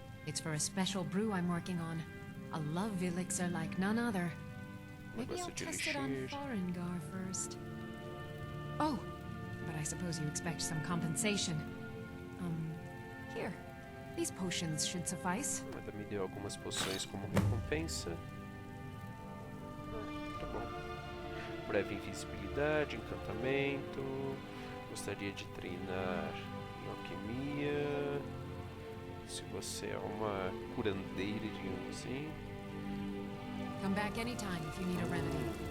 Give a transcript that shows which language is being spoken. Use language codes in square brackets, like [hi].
[en] It's for a special brew I'm working on. A love elixir like none other. Maybe I'll [pt] Negócio de [en] test it on [pt] elixir. [en] Farengar first. Oh, but I suppose you expect some compensation. Here. These potions should suffice. [pt] Ela me deu algumas poções como recompensa. Tá bom. Breve invisibilidade, encantamento. Gostaria de treinar em alquimia. Se você é uma curandeira, digamos assim. [en] Come back anytime if you need a remedy.